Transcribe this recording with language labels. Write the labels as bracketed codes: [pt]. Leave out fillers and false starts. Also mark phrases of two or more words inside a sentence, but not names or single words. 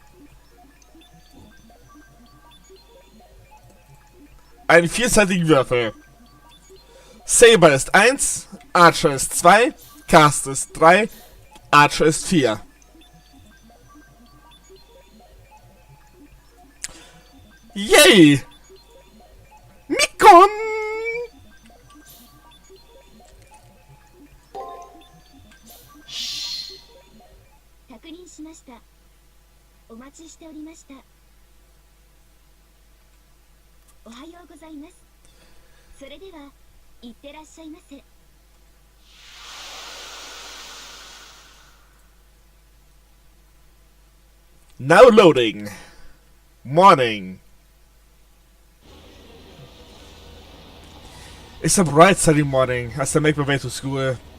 [de] Einen vierseitigen Würfel. Saber ist 1, Archer ist 2, Cast ist 3, Archer ist 4. Yay! Mikon! [ja] 確認しました。お待ちしておりました。おはようございます。それでは、いってらっしゃいませ。 [en] Now loading. Morning. It's a bright sunny morning as I make my way to school.